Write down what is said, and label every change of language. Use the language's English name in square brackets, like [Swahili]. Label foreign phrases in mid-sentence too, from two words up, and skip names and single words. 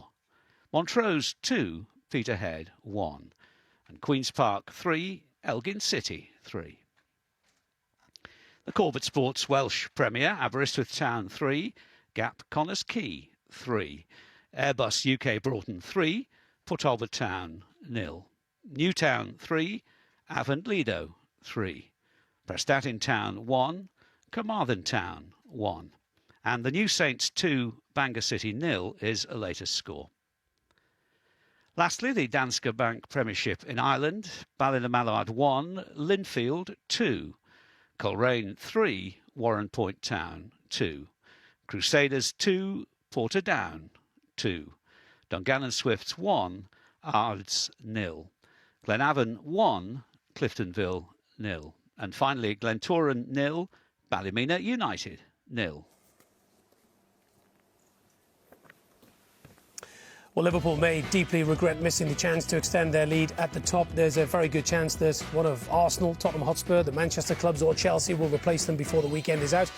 [English] Montrose 2, Peterhead 1. And Queen's Park 3, Elgin City 3. The Corbett Sports Welsh Premier. Aberystwyth Town 3, Gap Connors Quay 3. Airbus UK Broughton 3, Port Talbot Town 0. Newtown 3, Avon Lido 3. Prestatyn Town 1, Carmarthen Town 1. And the New Saints 2, Bangor City 0 is a latest score. Lastly, the Danske Bank Premiership in Ireland. Ballina-Mallard 1, Linfield 2. Coleraine 3, Warren Point Town 2. Crusaders 2, Portadown 2. Dungannon Swifts 1, Ards 0. Glenavon 1, Cliftonville 0. And finally, Glentoran 0, Ballymena United 0. Well, Liverpool may deeply regret missing the chance to extend their lead at the top. There's a very good chance that one of Arsenal, Tottenham Hotspur, the Manchester clubs or Chelsea will replace them before the weekend is out.